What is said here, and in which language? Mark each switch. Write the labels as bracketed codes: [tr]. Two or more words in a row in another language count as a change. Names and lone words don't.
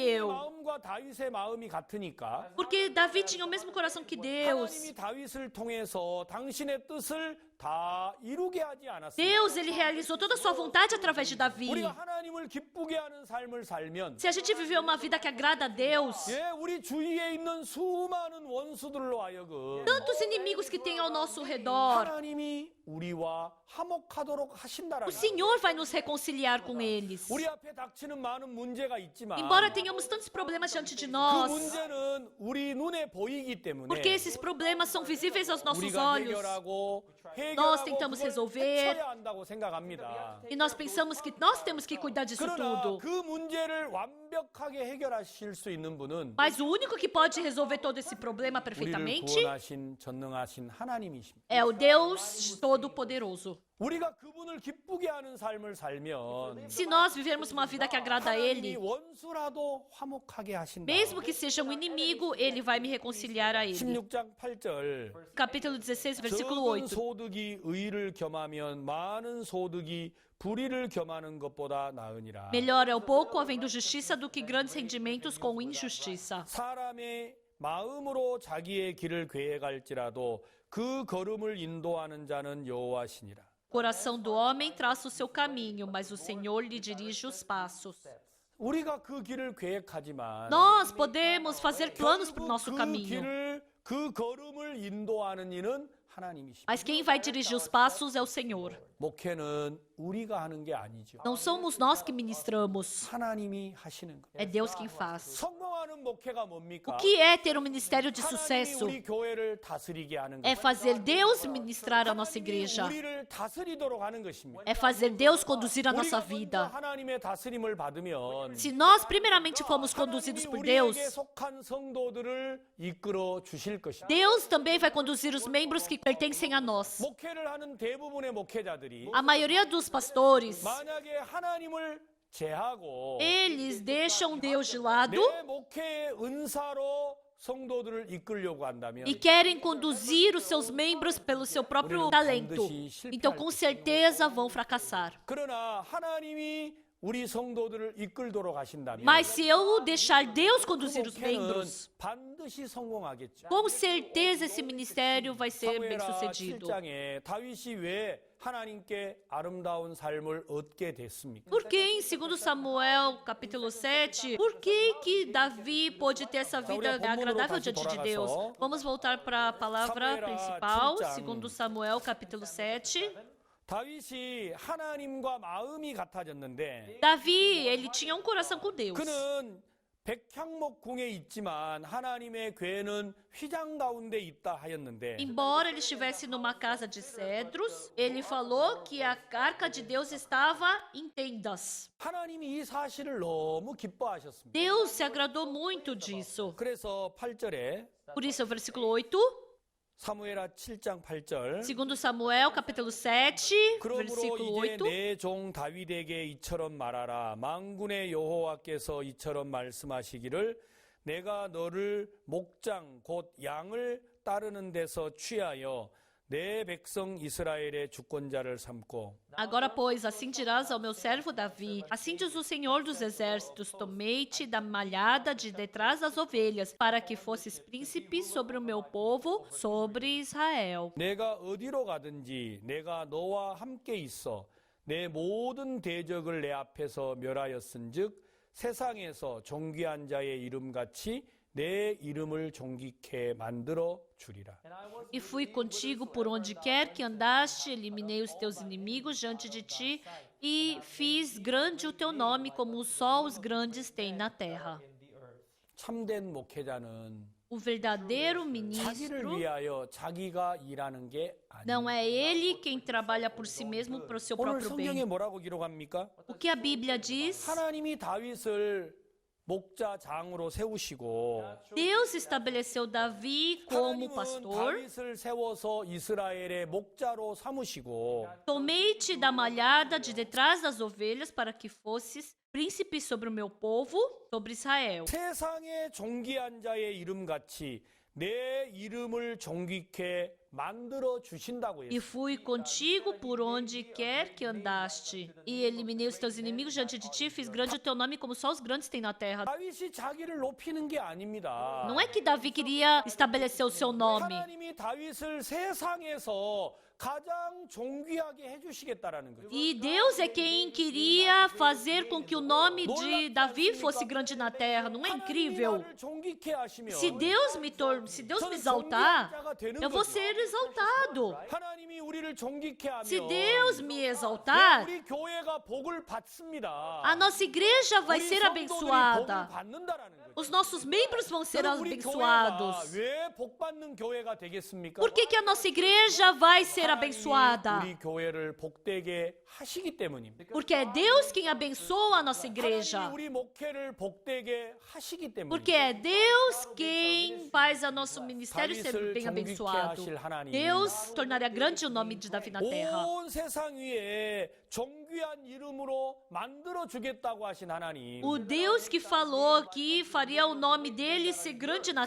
[ko] 하나님의 [pt] eu. [ko] 마음과 다윗의 마음이 같으니까 [pt] Porque Davi tinha o mesmo coração que Deus. [ko] 하나님이 다윗을 통해서 당신의 뜻을 다 이루게 하지 않았습니다. [pt] Deus, ele realizou toda a sua vontade através de Davi. [ko] 우리가 하나님을 기쁘게 하는 삶을 살면 [pt] Se a gente viver uma vida que agrada a Deus, [ko] 예, 우리 주위에 있는 수많은 원수들로 하여금 [pt] tantos inimigos que tem ao nosso redor, [ko] 하나님이 우리와 화목하도록 [pt] O [ko] 하신다라는 거예요. [pt] Senhor vai nos reconciliar com eles. [ko] 우리 앞에 닥치는 많은 문제가 있지만 [pt] Embora tenhamos tantos problemas diante de [ko] 그 [pt] nós, [ko] 문제는 우리 눈에 보이기 때문에 [pt] porque esses problemas são visíveis aos nossos [ko] 우리가 [pt] olhos, [ko] 해결하고 [pt] tentamos [ko] 그걸 [pt] resolver. [ko] 해쳐야 한다고 생각합니다. [pt] e nós pensamos que nós temos que cuidar disso [ko] 그러나 [pt] tudo. [ko] 그 문제를 완벽하게 해결하실 수 있는 분은 [pt] Mas o único que pode resolver todo esse problema [ko] 우리를 [pt] perfeitamente [ko] 구원하신 전능하신 하나님이십니다. [pt] é o Deus Todo-Poderoso. [ko] 우리가 그분을 기쁘게 하는 삶을 살면 [pt] Se nós vivermos uma vida que agrada a [ko] 하나님이 [pt] Ele, [ko] 원수라도 화목하게 하신다. [pt] mesmo que seja um inimigo, Ele vai me reconciliar a Ele. [ko] 16장 8절 [pt] Capítulo 16, versículo [ko] 적은 [pt] 8. [ko] 소득이 의를 겸하면 많은 소득이 불의를 겸하는 것보다 나으니라. [pt] Melhor é o pouco havendo justiça do que grandes rendimentos com injustiça. [ko] 사람의 마음으로 자기의 길을 계획할지라도 그 걸음을 인도하는 자는 여호와시니라. [pt] O coração do homem traça o seu caminho, mas o Senhor lhe dirige os passos. [ko] 우리가 그 길을 계획하지만 [pt] Nós podemos fazer planos para o [ko] 결국 [pt] nosso caminho, [ko] 그 걸음을 인도하는 이는 하나님이십니다. [pt] mas quem vai dirigir os passos é o Senhor. [ko] 목회는 우리가 하는 게 아니죠. [pt] Não somos nós que ministramos, [ko] 하나님이 하시는 거예요. [pt] é Deus quem faz. [ko] 성공하는 목회가 뭡니까? [pt] O que é ter um ministério de [ko] 하나님이 [pt] sucesso? [ko] 우리 교회를 다스리게 하는 [pt] É [ko] 거예요. [pt] fazer Deus ministrar a nossa [ko] 하나님이 [pt] igreja. [ko] 우리를 다스리도록 하는 것입니다. [pt] É fazer Deus conduzir a nossa [ko] 우리가 먼저 [pt] vida. [ko] 하나님의 다스림을 받으면 [pt] Se nós primeiramente formos conduzidos [ko] 하나님이 [pt] por [ko] 우리에게 [pt] Deus, [ko] 속한 성도들을 이끌어 주실 것입니다. [pt] Deus também vai conduzir os membros que pertencem a nós. [ko] 목회를 하는 대부분의 목회자들이 [pt] A maioria dos pastores, [ko] 만약에 하나님을 제하고 [pt] eles deixam Deus de lado [ko] 내 목회의 은사로 성도들을 이끌려고 한다면 [pt] e querem conduzir os seus membros pelo seu próprio talento. Então, com certeza, vão fracassar. [ko] 그러나 하나님이 우리 성도들을 이끌도록 하신다면 [pt] Mas se eu deixar Deus conduzir os [ko] 목회는 [pt] membros, [ko] 반드시 성공하겠죠. [pt] com certeza esse ministério vai ser bem [ko] 사무엘하 [pt] sucedido. [ko] 7장에 다윗이 왜 하나님께 아름다운 삶을 얻게 됐습니까? [pt] Por que em 2 Samuel, capítulo 7, por que Davi pôde ter essa vida agradável diante de Deus? Vamos voltar para a palavra principal, 2 Samuel, capítulo 7. [ko] 다윗이 하나님과 마음이 같아졌는데 [pt] Davi, ele tinha um coração com Deus. [ko] 그는 백향목궁에 있지만 하나님의 궤는 휘장 가운데 있다 하였는데 [pt] Embora ele estivesse numa casa de cedros, ele falou que a arca de Deus estava em tendas. [ko] 하나님이 이 사실을 너무 기뻐하셨습니다. [pt] Deus se agradou muito disso. [ko] 그래서 8절에 [pt] Por isso, o versículo 8, [ko] 사무엘하 7장 8절 [pt] 2 Samuel, capítulo 7, [ko] 그러므로 [pt] versículo [ko] 이제 [pt] 8. [ko] 내 종 다윗에게 이처럼 말하라. 만군의 여호와께서 이처럼 말씀하시기를 내가 너를 목장 곧 양을 따르는 데서 취하여 내 백성 이스라엘의 주권자를 삼고 [pt] Agora, pois, assim dirás ao meu servo Davi, assim diz o Senhor dos Exércitos, tomei-te da malhada de detrás das ovelhas, para que fosses príncipe sobre o meu povo, sobre Israel. [ko] 내가 어디로 가든지 내가 너와 함께 있어 내 모든 대적을 내 앞에서 멸하였은즉 세상에서 존귀한 자의 이름같이 내 이름을 존귀케 만들어 주리라. [pt] E fui contigo por onde quer que andaste, eliminei os teus inimigos diante de ti, e fiz grande o teu nome, como só os grandes têm na terra. [ko] 참된 목회자는 [pt] O verdadeiro [ko] 자기를 [pt] ministro [ko] 위하여 자기가 일하는 게 아니에요. [pt] não é ele quem trabalha por si mesmo para o seu [ko] 오늘 [pt] próprio [ko] 성경에 [pt] bem. [ko] 뭐라고 기록합니까? [pt] O que a Bíblia diz? [ko] 하나님이 다윗을 목자장으로 세우시고 [pt] Deus estabeleceu Davi como [ko] 하나님은 [pt] pastor. [ko] 다윗을 세워서 이스라엘의 목자로 삼으시고 [pt] Tomei-te da malhada de detrás das ovelhas para que fosses príncipe sobre o meu povo, sobre Israel. [ko] 세상의 존귀한 자의 이름같이 내 이름을 존귀케 만들어 주신다고 [pt] E [ko] 했어요. [pt] fui contigo por onde quer que andaste. E eliminei os teus inimigos diante de ti, fiz grande o teu nome como só os grandes têm na terra. [ko] 다윗이 자기를 높이는 게 아닙니다. [pt] Não é que Davi queria estabelecer o seu nome. [ko] 하나님이 다윗을 세상에서 가장 존귀하게 해주시겠다라는 거죠. [pt] E Deus é quem queria fazer com que o nome de Davi fosse grande na terra. Não é [ko] 하나님이 [pt] incrível? [ko] 나를 존귀케 하시면 [pt] Se Deus me exaltar, eu vou ser exaltado. [ko] 하나님이 우리를 존귀케 하면 [pt] Se Deus me [ko] 네, [pt] exaltar, [ko] 우리 교회가 복을 받습니다. [pt] a nossa igreja vai [ko] 우리 [pt] ser [ko] 성도들이 [pt] abençoada. [ko] 복을 받는다라는 거죠. [pt] Os nossos membros vão ser [ko] 그럼 우리 교회가 [pt] abençoados. [ko] 왜 복받는 교회가 되겠습니까? [pt] Por que que a nossa igreja vai ser [ko] 하나님이 [pt] abençoada? [ko] 우리 교회를 복되게 하시기 때문입니다. [pt] Porque é Deus quem abençoa a nossa igreja. [ko] 하나님이 우리 목회를 복되게 하시기 [pt] Porque [ko] 때문입니다. [pt] é Deus quem faz o nosso ministério ser bem abençoado. Deus tornaria grande o nome de Davi na terra. [ko] 온 세상 위에 존귀한 이름으로 만들어 주겠다고 하신 하나님. [pt] O Deus que falou que faria o nome dele ser grande na